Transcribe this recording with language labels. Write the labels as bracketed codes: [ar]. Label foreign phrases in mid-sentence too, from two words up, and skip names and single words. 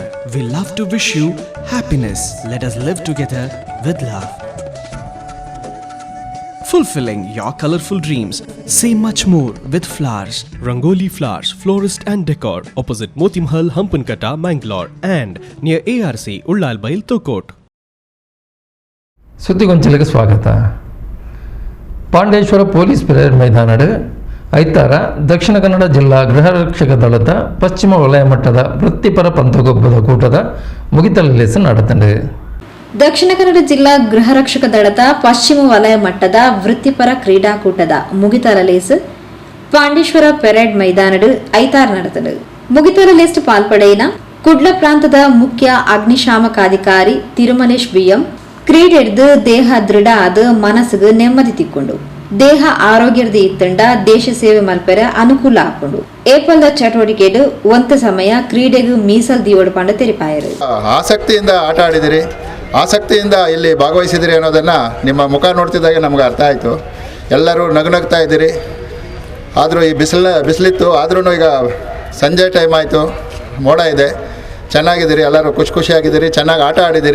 [en] We love to wish you happiness. Let us live together with love. Fulfilling your colorful dreams. Say much more with flowers. Rangoli Flowers, Florist and Decor, opposite Moti Mahal, Hampankatta, Mangalore, and near ARC, Ullalbail, Tokot. [kn] ಸುದ್ದಿಗೊಂಚಲಿಗೆ ಸ್ವಾಗತ. [tcy] ಪಾಂಡೇಶ್ವರ [en] police parade [tcy] ಮೈದಾನದ ಐತಾರ ದಕ್ಷಿಣ ಕನ್ನಡ ಜಿಲ್ಲಾ ಗೃಹ ರಕ್ಷಕ ದಳದ ಪಶ್ಚಿಮ ವಲಯ ಮಟ್ಟದ ವೃತ್ತಿಪರ ಪಂಥಗೊಬ್ಬದ ಕೂಟದ ಮುಗಿತಲೆಸ ನಡೆತಂಡೆ. ದಕ್ಷಿಣ ಕನ್ನಡ ಜಿಲ್ಲಾ ಗೃಹ ರಕ್ಷಕ ದಳದ ಪಶ್ಚಿಮ ವಲಯ ಮಟ್ಟದ ವೃತ್ತಿಪರ ಕ್ರೀಡಾಕೂಟದ ಮುಗಿತಲ ಲೇಸ್ ಪಾಂಡೇಶ್ವರ ಪೆರೇಡ್ ಮೈದಾನಡು ಐತಾರ್ ನಡೆತಡು. ಮುಗಿತಲ ಲೇಸ್ಟ್ ಪಾಲ್ಪಡೆಯಿನ ಕುಡ್ಲ ಪ್ರಾಂತದ ಮುಖ್ಯ ಅಗ್ನಿಶಾಮಕಾಧಿಕಾರಿ ತಿರುಮಲೇಶ್ ಬಿಎಂ ಕ್ರೀಡೆಡ್ದು ದೇಹ ದೃಢ ಆದ ಮನಸ್ಸಿಗೆ ನೆಮ್ಮದಿ ತಿಕ್ಕೊಂಡು ದೇಹ ಆರೋಗ್ಯದ ಇತ್ತಂಡ ದೇಶ ಸೇವೆ ಮಲ್ಪರ ಅನುಕೂಲ ಹಾಕೊಂಡು ಏಪಲ್ದ ಚಟುವಟಿಕೆಡು ಒಂತ ಸಮಯ ಕ್ರೀಡೆಗೂ ಮೀಸಲ್ ದೀವಡು ಪಂಡ ತೆರಿಪಾಯರು. [kn] ಆಸಕ್ತಿಯಿಂದ ಆಟ ಆಡಿದಿರಿ, ಆಸಕ್ತಿಯಿಂದ ಇಲ್ಲಿ ಭಾಗವಹಿಸಿದಿರಿ ಅನ್ನೋದನ್ನು ನಿಮ್ಮ ಮುಖ ನೋಡ್ತಿದ್ದಾಗೆ ನಮ್ಗೆ ಅರ್ಥ ಆಯಿತು. ಎಲ್ಲರೂ ನಗುನಗ್ತಾ ಇದ್ದೀರಿ. ಆದರೂ ಈ ಬಿಸಿಲಿತ್ತು, ಆದ್ರೂ ಈಗ ಸಂಜೆ ಟೈಮ್ ಆಯಿತು, ಮೋಡ ಇದೆ, ಚೆನ್ನಾಗಿದ್ದೀರಿ, ಎಲ್ಲರೂ ಖುಷಿಯಾಗಿದ್ದೀರಿ, ಚೆನ್ನಾಗಿ ಆಟ ಆಡಿದ್ದೀರಿ.